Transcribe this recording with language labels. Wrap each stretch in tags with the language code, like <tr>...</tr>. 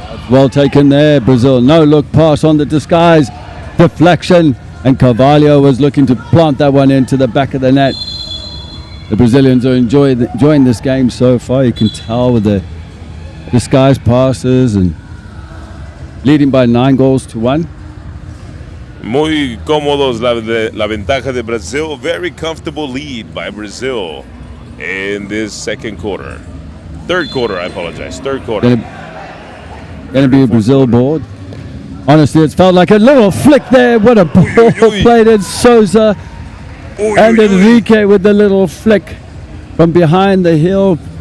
<en>Well taken there, Brazil. No look pass on the disguise. Deflection. And Carvalho was looking to plant that one into the back of the net. The Brazilians are enjoying this game so far. You can tell with the disguise passes and leading by 9-1.</en> <es>Muy cómodos la ventaja de Brazil.</es> <en>Very comfortable lead by Brazil in this second quarter. Third quarter, I apologize. Third quarter. Going to be a Brazil board. Honestly, it's felt like a little flick there. What a ball played in Souza. And Enrique with the little flick from behind the heel.</en>